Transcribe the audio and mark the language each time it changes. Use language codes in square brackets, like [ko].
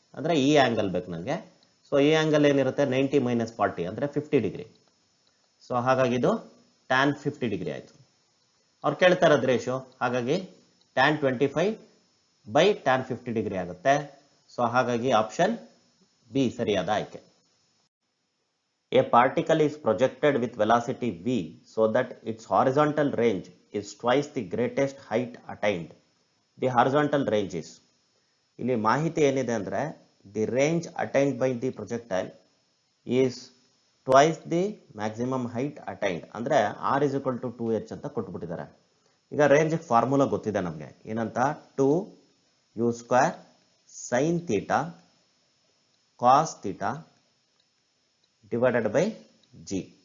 [kn] ಅಂದ್ರೆ ಈ ಆಂಗಲ್ ಬೇಕು ನನಗೆ. ಸೊ ಈ ಆಂಗಲ್ ಏನಿರುತ್ತೆ 90 - 40 ಅಂದ್ರೆ 50 ಡಿಗ್ರಿ. ಸೊ ಹಾಗಾಗಿ ಇದು tan 50 ಡಿಗ್ರಿ ಆಯಿತು. ಅವ್ರು ಕೇಳ್ತಾ ಇರೋದು ರೇಷಿಯೋ, ಹಾಗಾಗಿ tan 25 ಬೈ tan 50 ಡಿಗ್ರಿ ಆಗುತ್ತೆ. ಸೊ ಹಾಗಾಗಿ ಆಪ್ಷನ್ ಬಿ ಸರಿಯಾದ ಆಯ್ಕೆ. [en] A particle is projected with velocity v so that its horizontal range is twice the greatest height attained. The horizontal range is. [kn] ಇಲ್ಲಿ ಮಾಹಿತಿ ಏನಿದೆ ಅಂದರೆ [en] The range attained by the projectile is twice the maximum height attained. [kn] ಅಂದರೆ r = 2h ಅಂತ ಕೊಟ್ಬಿಟ್ಟಿದ್ದಾರೆ. ಈಗ ರೇಂಜಿಗೆ formula ಗೊತ್ತಿದೆ ನಮಗೆ, ಏನಂತ, 2u² sin θ cos θ divided by G.